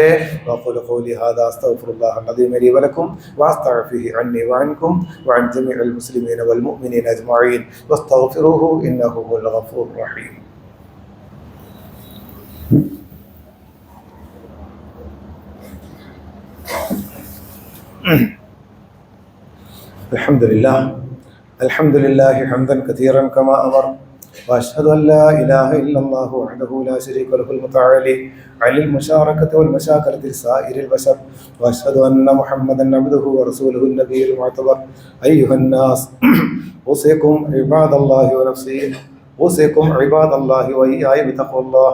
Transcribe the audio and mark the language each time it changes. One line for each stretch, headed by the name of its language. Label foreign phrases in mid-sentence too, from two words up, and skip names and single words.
Arabic: وأقول قولي هذا أستغفر الله العظيم لي ولكم وأستغفره عني وعنكم وعن جميع المسلمين والمؤمنين أجمعين واستغفروه إنه هو الغفور الرحيم. الحمد لله حمدا كثيرا كما أمر وأشهد أن لا إله إلا الله وحده لا شريك له المتعالي عن المشاركة والمشاكلة لسائر البشر وأشهد أن محمدا عبده ورسوله النبي المعتبر. أيها الناس، أوصيكم عباد الله ونفسي، أوصيكم عباد الله وإياي بتقوى الله.